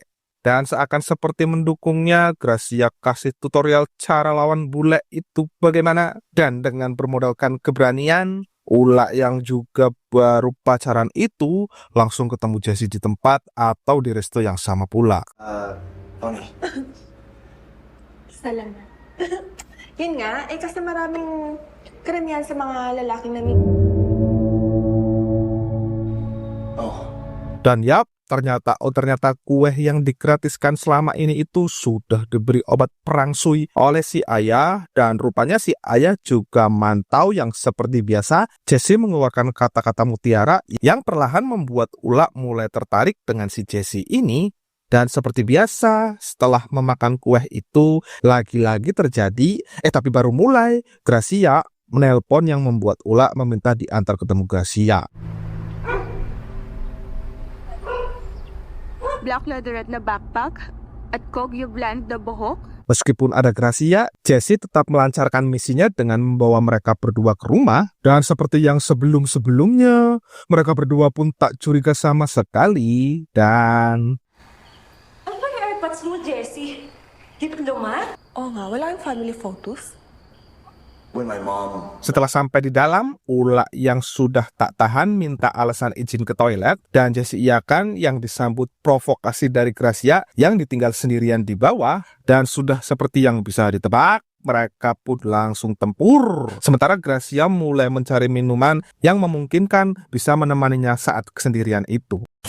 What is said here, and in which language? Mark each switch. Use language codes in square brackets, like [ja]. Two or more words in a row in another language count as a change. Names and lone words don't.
[id] Dan seakan seperti mendukungnya, Gracia kasih tutorial cara lawan bule itu bagaimana, dan dengan bermodalkan keberanian, Ula yang juga baru pacaran itu langsung ketemu Jesse di tempat atau di resto yang sama pula. Tony. [tl] Salamat. Yun nga, kasi maraming karamihan sa mga lalaking Oh, [id] Dan yap, ternyata kue yang digratiskan selama ini itu sudah diberi obat perang sui oleh si ayah, dan rupanya si ayah juga mantau yang seperti biasa Jesse mengeluarkan kata-kata mutiara yang perlahan membuat Ula mulai tertarik dengan si Jesse ini. Dan seperti biasa, setelah memakan kue itu, lagi-lagi terjadi, tapi baru mulai, Gracia menelpon yang membuat Ula meminta diantar ketemu Gracia. [en] Black leatherette [tl] na backpack at Kogyo blend na buhok. [id] Meskipun ada Gracia, Jesse tetap melancarkan misinya dengan membawa mereka berdua ke rumah. Dan seperti yang sebelum-sebelumnya, mereka berdua pun tak curiga sama sekali. Dan [tl] Ano ba yung airpods mo, Jessie? Diploma? Oo nga, wala yung [en] family photos. when my mom... [id] setelah sampai di dalam, Ula yang sudah tak tahan minta alasan izin ke toilet. Dan Jesse iakan yang disambut provokasi dari Gracia yang ditinggal sendirian di bawah. Dan sudah seperti yang bisa ditebak, mereka pun langsung tempur. Sementara Gracia mulai mencari minuman yang memungkinkan bisa menemaninya saat kesendirian itu.